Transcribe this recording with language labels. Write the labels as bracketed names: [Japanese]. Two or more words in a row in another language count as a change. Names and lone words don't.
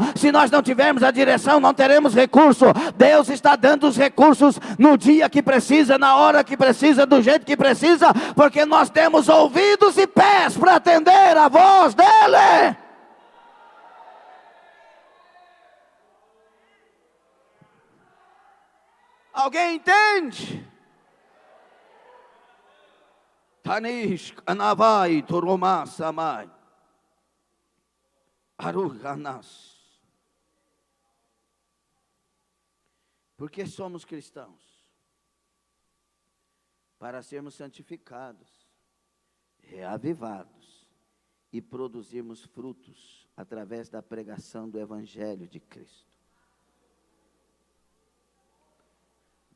[Portuguese] Se nós não tivermos a direção, não teremos recurso. Deus está dando os recursos no dia que precisa, na hora que precisa, do jeito que precisa, porque nós temos ouvidos e pés para atender a voz dele. Alguém entende? Tanish anavai toroma samai. Aruganas. Porque somos cristãos? Para sermos santificados, reavivados e produzirmos frutos através da pregação do Evangelho de Cristo.